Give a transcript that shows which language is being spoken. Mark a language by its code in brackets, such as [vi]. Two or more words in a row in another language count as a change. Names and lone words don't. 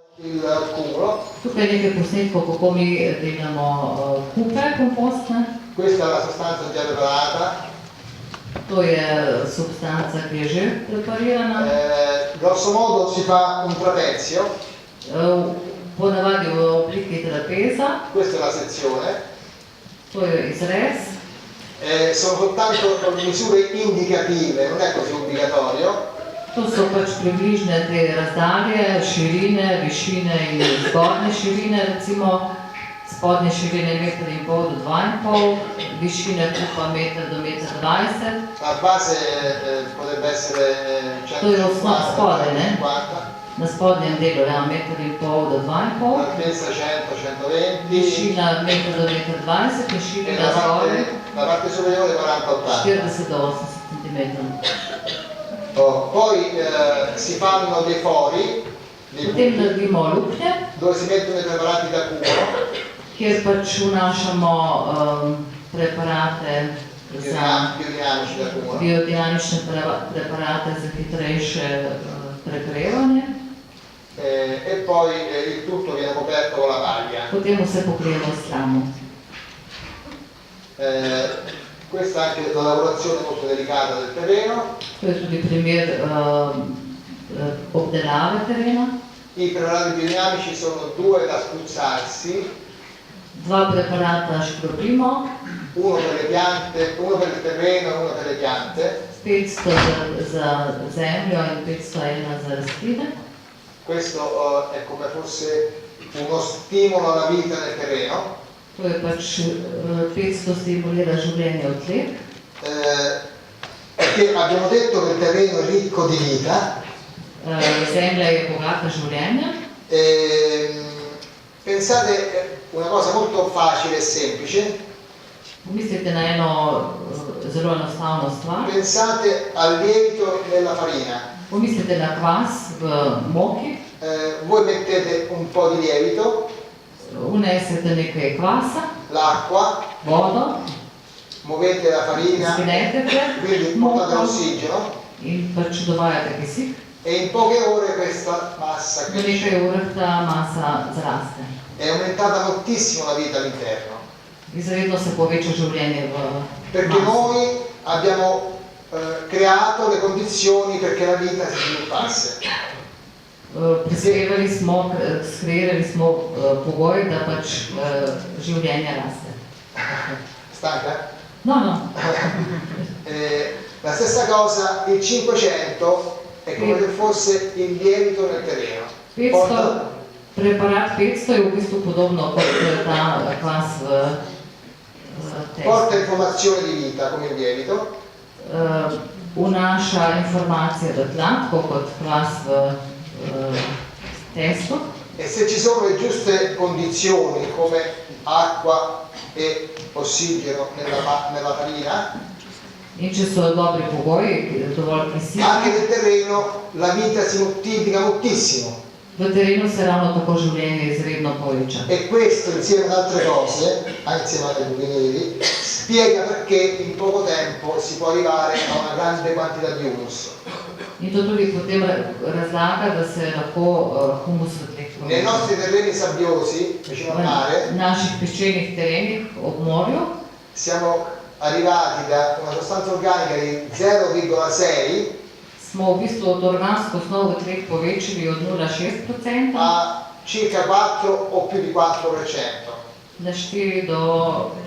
[it] Il cumulo. [sl] Tukaj je nekaj posnetkov, kako mi delamo kupe kompostne. [it] Questa è la sostanza già preparata. [sl] To je substanca, ki je že preparirana. [it] Grosso modo si fa un trapezio. [sl] Ponavadi v obliki trapeza. [it] Questa è la sezione. [sl] To je izrez. [it] Sono soltanto misure indicative, non è così obbligatorio. [sl] To so pač približne te razdalje, širine, višine in zgornje širine, recimo spodnje širine 1,5 do 2,5, višine kupa 1 do 1,20 m. [it] La base potrebbe essere 150. [sl] To je osnov spodaj, ne? Na spodnjem delu, ja, 1,5 do 2,5 m. [it] Altezza 100-120. [sl] Višina 1 do 1,20 m in širina zgornje. [it] La parte superiore 40-80. [sl] 40 do 80 cm. [it] Poi si fanno dei fori, [sl] potem naredimo luknje, [it] dove si mettono i preparati da cumulo, [sl] kjer pač vnašamo preparate za biodinamične preparate za hitrejše pregrevanje. [it] E poi il tutto viene coperto con la paglia. [sl] Potem vse pokrijemo s tramo. [it] Questa è anche una lavorazione molto delicata del terreno. [sl] To je tudi primer obdelave terena. [it] I preparati biodinamici sono 2 da spruzzarsi. [sl] 2 preparata škropimo. [it] Uno per le piante, uno per il terreno e uno per le piante. [sl] 500 za zemljo in 501 za rastline. [it] Questo è come fosse uno stimolo alla vita nel terreno. [sl] To je pač 500 stimulira življenje v tleh. [it] Perché abbiamo detto che il terreno è ricco di vita. [sl] Zemlja je bogata življenja. [it] Pensate una cosa molto facile e semplice. [sl] Pomislite na eno zelo enostavno stvar. [it] Pensate al lievito nella farina. [sl] Pomislite na kvas v moki. [it] Voi mettete un po' di lievito. [sl] Unesete nekaj kvasa, [it] l'acqua, [sl] vodo, [it] muovete la farina, quindi portate l'ossigeno [sl] in pač dovajate kisik. [it] E in poche ore questa massa [sl] v nekaj urah ta masa zraste. [it] È aumentata moltissimo la vita all'interno. [sl] Izredno se poveča življenje v [it] perché noi abbiamo creato le condizioni perché la vita si sviluppasse. [sl] Prispevali smo, skreirali smo pogoj, da pač življenje raste. [it] Stanca? No. La stessa cosa, il 500 è come se fosse il lievito nel terreno. [sl] 500, preparat 500 je v bistvu podobno kot ta kvas v testu. [it] Porta informazione di vita come il lievito. [sl] Vnaša informacije do tla, tako kot kvas v testo. [it] E se ci sono le giuste condizioni come acqua e ossigeno nella farina, [sl] in če so dobri pogoji, dovolj kisika, [it] anche nel terreno la vita si moltiplica moltissimo. [sl] V terenu se ravno tako življenje izredno poveča. [it] E questo insieme ad altre cose, insieme alle buchi spiega perché in poco tempo si può arrivare a una grande quantità di humus. [sl] In to tudi potem razlaga, da se lahko humus v tleh poveča. [it] Nei nostri terreni sabbiosi, vicino al mare, [sl] v naših peščenih terenih ob morju, [it] siamo arrivati da una sostanza organica di 0,6 [sl] smo v bistvu od organsko osnovo v tleh povečali od 0,6% [it] a circa 4 o più di 4%. [sl] Na 4 do